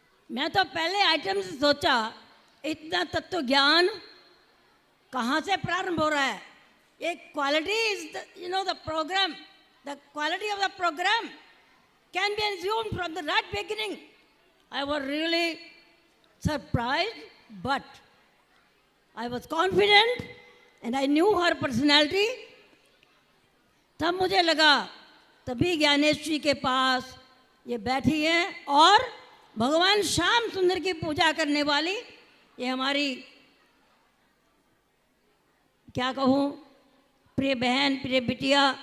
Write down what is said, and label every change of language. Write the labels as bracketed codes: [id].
[hi] मैं तो पहले आइटम से सोचा इतना तत्व ज्ञान कहाँ से प्रारंभ हो रहा है। [en] ये quality is the program, the quality of the program can be assumed from the right beginning. I was really surprised, but I was confident and I knew her personality. [hi] तब मुझे लगा, तभी ज्ञानेश्वरी के पास ये बैठी हैं और भगवान श्याम सुंदर की पूजा करने वाली ये हमारी, क्या कहूँ, प्रिय बहन, प्रिय बिटिया